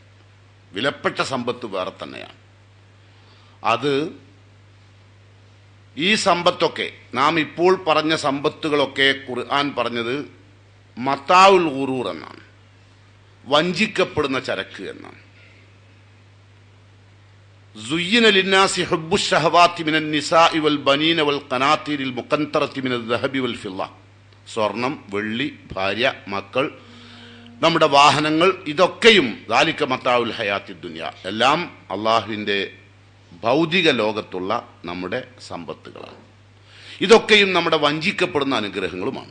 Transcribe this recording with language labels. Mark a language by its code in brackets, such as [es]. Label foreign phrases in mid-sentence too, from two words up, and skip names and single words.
[ml] വിലപ്പെട്ട സമ്പത്ത് വേറെ തന്നെയാണ്. അത് ഈ സമ്പത്തൊക്കെ, നാം ഇപ്പോൾ പറഞ്ഞ സമ്പത്തുകളൊക്കെ ഖുർആൻ പറഞ്ഞത് [ar] متاع الغرور [ml] എന്നാണ്, വഞ്ചിക്കപ്പെടുന്ന ചരക്ക് എന്നാണ്. [ar] زين للناس حب الشهوات من النساء والبنين والقناطير المقنطرة من الذهب والفضة. [ml] സ്വർണം, വെള്ളി, ഭാര്യ, മക്കൾ, നമ്മുടെ വാഹനങ്ങൾ, ഇതൊക്കെയും [ar] ذلك متاع الحياة الدنيا, [ml] എല്ലാം അള്ളാഹുവിൻ്റെ ഭൗതിക ലോകത്തുള്ള നമ്മുടെ സമ്പത്തുകളാണ്. ഇതൊക്കെയും നമ്മുടെ വഞ്ചിക്കപ്പെടുന്ന അനുഗ്രഹങ്ങളുമാണ്.